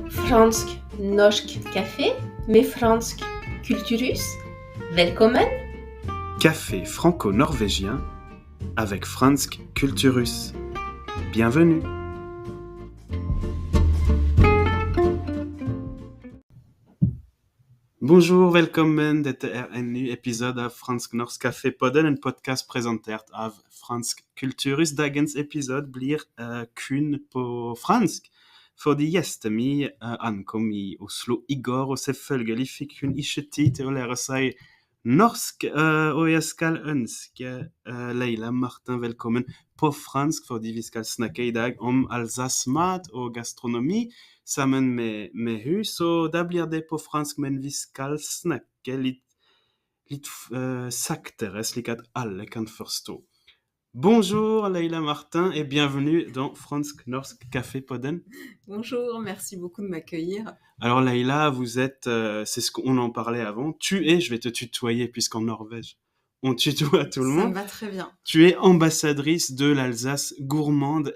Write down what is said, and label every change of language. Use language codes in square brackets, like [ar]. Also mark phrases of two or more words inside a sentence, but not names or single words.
[no] Fransk Norsk Café med fransk kulturhus. Velkommen! [fr] Café franco-norvégien avec Fransk Kulturhus. Bienvenue! Bonjour, [no] velkommen. Dette en ny episode av Fransk Norsk Café-podden, en podcast presentert av Fransk Kulturhus. Dagens episode blir kun på fransk, fordi gjesten min ankom i Oslo i går, og selvfølgelig fikk hun ikke tid til å lære seg norsk, og jeg skal ønske Leila Martin velkommen på fransk, fordi vi skal snakke i dag om Alsace-mat og gastronomi sammen med hun, så da blir det på fransk, men vi skal snakke litt saktere, slik at alle kan forstå. [fr] Bonjour Leila Martin et bienvenue dans Fransk Norsk Café-podden. Bonjour, merci beaucoup de m'accueillir. Alors Leila, vous êtes, c'est ce qu'on en parlait avant, je vais te tutoyer puisqu'en Norvège, on tutoie tout le monde. Ça me va très bien. Tu es ambassadrice de l'Alsace gourmande.